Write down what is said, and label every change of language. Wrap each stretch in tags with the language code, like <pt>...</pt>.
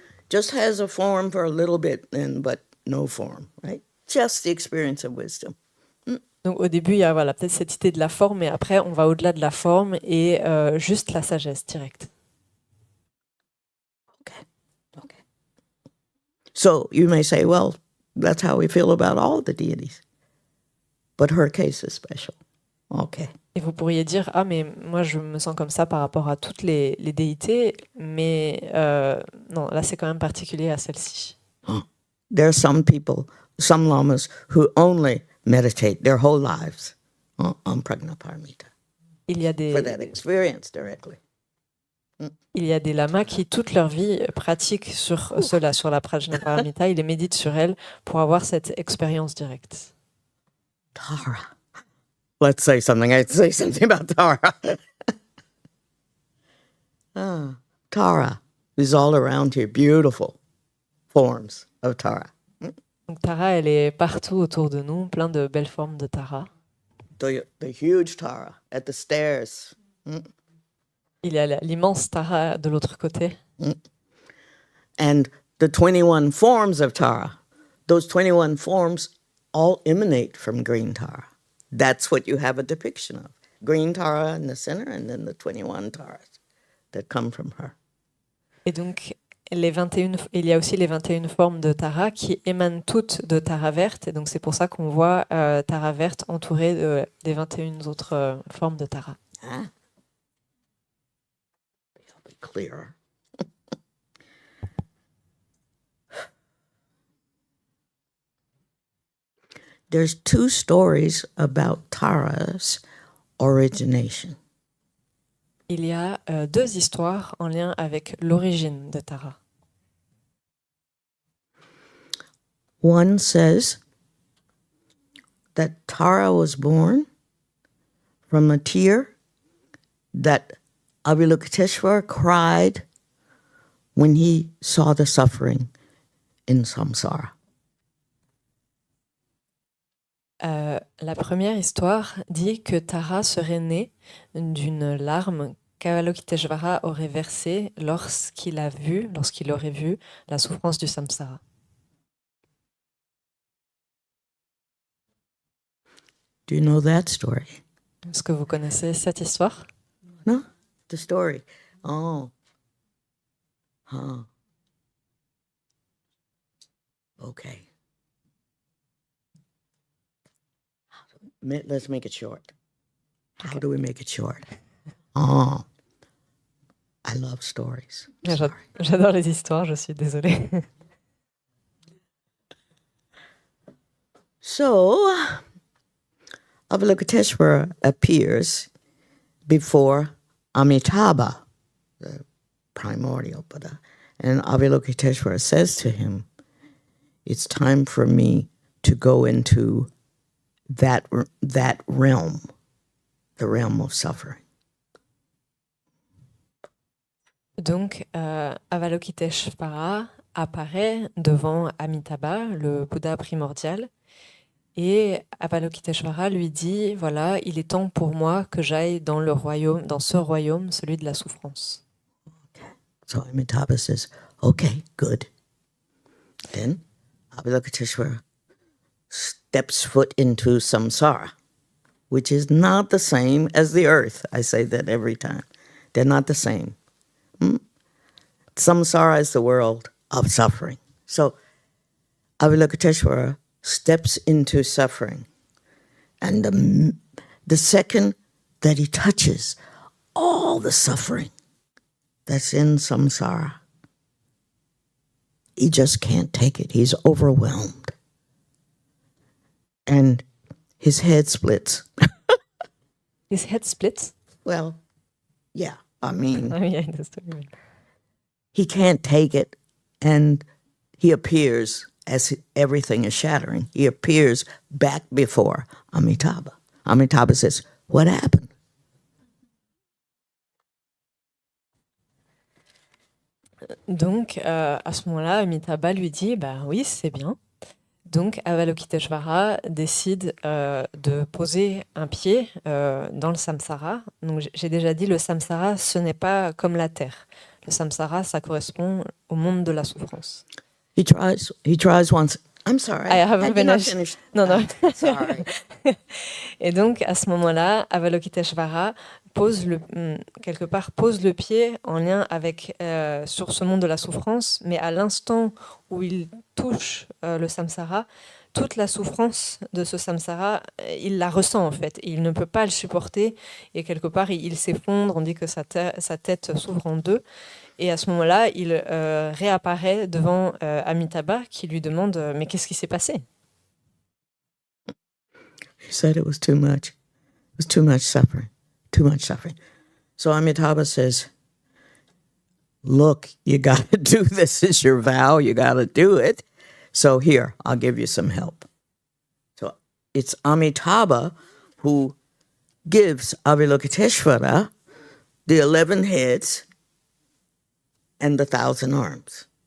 <en>Just has a form for a little bit, but no form, right? Just the experience of wisdom.</en> <fr>Donc au début, il y a voilà, peut-être cette idée de la forme, mais après, on va au-delà de la forme et juste la sagesse directe.</fr> <en>Okay. So you may say, well, that's how we feel about all the deities. But her case is special. Okay.</en> <fr>Et vous pourriez dire, mais moi je me sens comme ça par rapport à toutes les déités, mais non, là c'est quand même particulier à celle-ci.</fr> <en>There are some people, some lamas, who only meditate their whole lives on Prajnaparamita.</en> <fr>Il y a</fr> <en>For that experience directly.</en> <fr>Il y a des lamas qui, toute leur vie, pratiquent sur cela, sur la Prajnaparamita. Ils les méditent sur elle pour avoir cette expérience directe.</fr> <en>Tara. Let's say something. I'd say something about Tara. Tara is all around here. Beautiful forms of Tara.</en> <fr>Donc Tara, elle est partout autour de nous, plein de belles formes de Tara.</fr> <en>The huge Tara at the stairs.</en> <fr>Il y a l'immense Tara de l'autre côté.</fr> <en>And the 21 forms of Tara, those 21 forms all emanate from green Tara. That's what you have a depiction of. Green Tara in the center, and then the 21 Taras that come from her.</en> <fr>Et donc, il y a aussi les 21 formes de Tara qui émanent toutes de Tara verte. Et donc, c'est pour ça qu'on voit Tara verte entourée des 21 autres formes de Tara.</fr> <en>Clearer. there's two stories about Tara's origination.</en> <fr>Il y a deux histoires en lien avec l'origine de Tara.</fr> <en>One says that Tara was born from a tear that Avalokiteshvara cried when he saw the suffering in samsara.</en> <fr>La première histoire dit que Tara serait née d'une larme qu'Avalokiteshvara aurait versée lorsqu'il aurait vu la souffrance du samsara.</fr> <en>Do you know that story?</en> <fr>Est-ce que vous connaissez cette histoire?</fr> <en>No? The story. Oh. Huh. Okay. Let's make it short. How do we make it short? Oh. I love stories. Sorry.</en> <fr>J'adore les histoires, je suis désolée.</fr> <en>So, Avalokiteshvara appears before Amitabha, the primordial Buddha, and Avalokiteshvara says to him, it's time for me to go into that realm, the realm of suffering.</en> <fr>Donc, Avalokiteshvara apparaît devant Amitabha, le Bouddha primordial, et Avalokiteshvara lui dit, voilà, il est temps pour moi que j'aille dans ce royaume, celui de la souffrance.</fr> <en>So Amitabha says, okay, good. Then Avalokiteshvara steps foot into samsara, which is not the same as the earth. I say that every time. They're not the same. Samsara is the world of suffering. So Avalokiteshvara steps into suffering. And the second that he touches all the suffering that's in samsara, he just can't take it. He's overwhelmed. And his head splits. His head splits? Well, yeah, I mean, Yeah, in the story. He can't take it, and he appears, as everything is shattering, he appears back before Amitabha. Amitabha says, what happened?</en> <fr>Donc, à ce moment-là, Amitabha lui dit, bah oui, c'est bien. Donc, Avalokiteshvara décide de poser un pied dans le samsara. Donc, j'ai déjà dit, le samsara, ce n'est pas comme la terre. Le samsara, ça correspond au monde de la souffrance.</fr> <en>He tries once. I'm sorry. I haven't did not finished. finish.</en> <fr>Non, non.</fr> <en>Sorry.</en> <fr>Et donc, à ce moment-là, Avalokiteshvara pose le pied en lien avec, sur ce monde de la souffrance, mais à l'instant où il touche le samsara, toute la souffrance de ce samsara, il la ressent en fait. Il ne peut pas le supporter et quelque part, il s'effondre, on dit que sa tête s'ouvre en deux. Et à ce moment-là, il réapparaît devant Amitabha qui lui demande « Mais qu'est-ce qui s'est passé ?»</fr> <en>He said it was too much. It was too much suffering. Too much suffering. So Amitabha says, look, you got to do this. It's your vow. You got to do it. So here, I'll give you some help. So it's Amitabha who gives Avalokiteshvara the 11 heads and the 1,000 arms.</en>